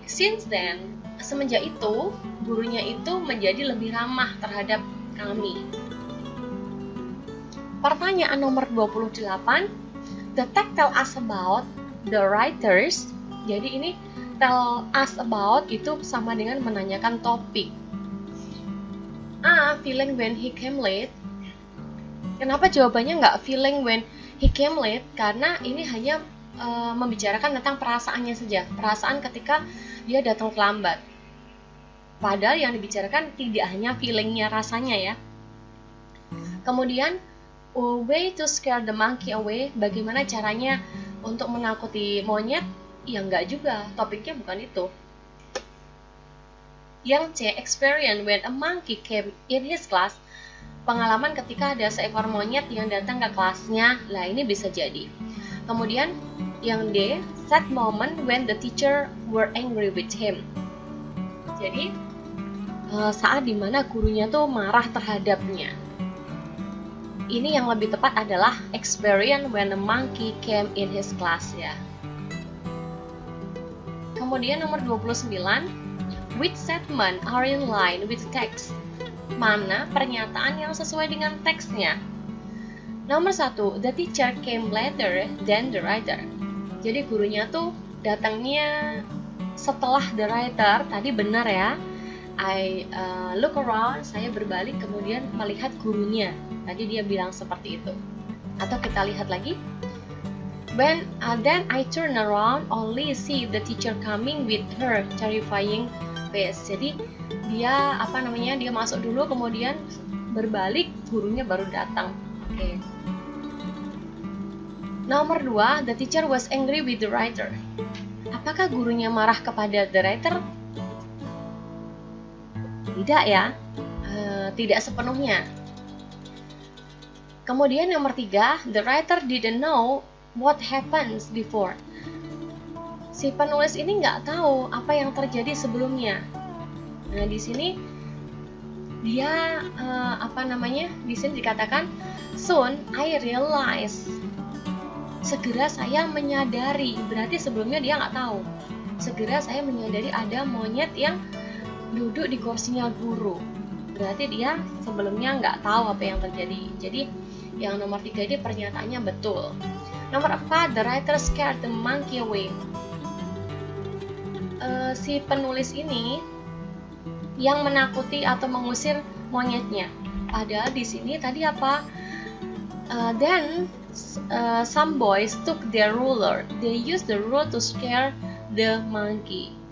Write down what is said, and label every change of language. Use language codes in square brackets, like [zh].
[en] Since then, [id] semenjak itu gurunya itu menjadi lebih ramah terhadap kami. Pertanyaan nomor 28. [en] The text tell us about the writers. [id] Jadi ini tell us about itu sama dengan menanyakan topik. [en] Feeling when he came late. [id] Kenapa jawabannya nggak [en] feeling when he came late? [id] Karena ini hanya membicarakan tentang perasaannya saja. Perasaan ketika dia datang terlambat. Padahal yang dibicarakan tidak hanya feelingnya, rasanya ya. Kemudian [en] a way to scare the monkey away. [id] Bagaimana caranya untuk menakuti monyet? Ya enggak juga, topiknya bukan itu. Yang C, [en] experience when a monkey came in his class. [id] Pengalaman ketika ada seekor monyet yang datang ke kelasnya. Lah ini bisa jadi. [en] Kemudian yang D, sad moment when the teacher were angry with him. [id] Jadi saat dimana gurunya tuh marah terhadapnya. Ini yang lebih tepat adalah [en] experience when a monkey came in his class ya. [id] Kemudian nomor 29, [en] which statement are in line with text? [id] Mana pernyataan yang sesuai dengan teksnya? Nomor 1, [en] the teacher came later than the writer. [id] Jadi gurunya tuh datangnya setelah the writer. Tadi benar ya. [en] I look around, [id] saya berbalik kemudian melihat gurunya. Tadi dia bilang seperti itu. Atau kita lihat lagi. [en] When then I turn around, only see the teacher coming with her terrifying face. [id] Jadi dia dia masuk dulu kemudian berbalik, gurunya baru datang. Oke. Nomor 2, [en] the teacher was angry with the writer. [id] Apakah gurunya marah kepada the writer? Tidak ya, tidak sepenuhnya. [en] Kemudian nomor 3, the writer didn't know what happens before. [id] Si penulis ini nggak tahu apa yang terjadi sebelumnya. Nah di sini dia di sini dikatakan [en] soon I realize. [id] Segera saya menyadari, berarti sebelumnya dia nggak tahu. Segera saya menyadari ada monyet yang duduk di kursinya guru. Berarti dia sebelumnya nggak tahu apa yang terjadi. Jadi yang nomor 3 ini pernyataannya betul. [en] Nomor 4, the writer scared the monkey away. [id] Si penulis ini yang menakuti atau mengusir monyetnya. Padahal di sini tadi apa? [en] Then some boys took their ruler. They used the rule to scare the monkey.